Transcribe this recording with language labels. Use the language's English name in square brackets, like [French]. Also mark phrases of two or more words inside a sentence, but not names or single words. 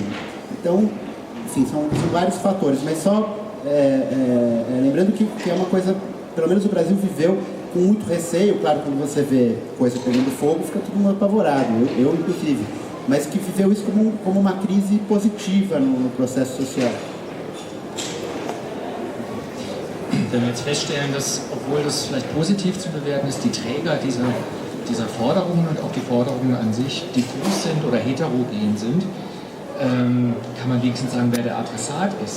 [Portuguese] Então, enfim, são vários fatores, mas só lembrando que é uma coisa, pelo menos o Brasil viveu com muito receio. Claro, quando você vê coisa pegando fogo, fica todo mundo apavorado, eu inclusive, mas que viveu isso como uma crise positiva no processo social. [German] Wenn wir jetzt feststellen, dass, obwohl das vielleicht positiv zu bewerten ist, die Träger dieser Forderungen und auch die Forderungen an sich diffus sind oder heterogen sind, kann man wenigstens sagen, wer der Adressat ist.